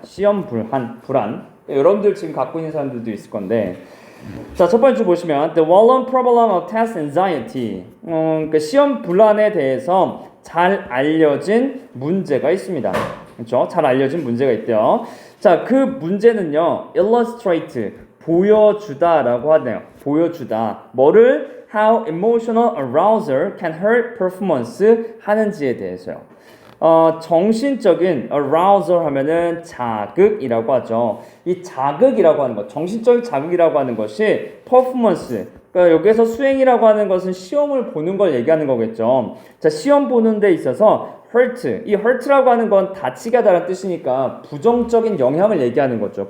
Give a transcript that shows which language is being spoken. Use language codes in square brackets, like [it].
[ko] 시험 불안. 여러분들 지금 갖고 있는 사람들도 있을 건데, 자, 첫 번째 줄 보시면 [en] the well-known problem of test anxiety, [ko] 그 시험 불안에 대해서 잘 알려진 문제가 있습니다. 그렇죠? 잘 알려진 문제가 있대요. 자, 그 문제는요, illustrate, 보여주다라고 하네요. 보여주다. 뭐를 [en] how emotional arousal can hurt performance [ko] 하는지에 대해서요. 정신적인 arousal 하면은 자극이라고 하죠. 이 자극이라고 하는 것, 정신적인 자극이라고 하는 것이 performance, 그러니까 여기에서 수행이라고 하는 것은 시험을 보는 걸 얘기하는 거겠죠. 자, 시험 보는 데 있어서 hurt, 이 hurt라고 하는 건 다치게 하다라는 뜻이니까 부정적인 영향을 얘기하는 거죠.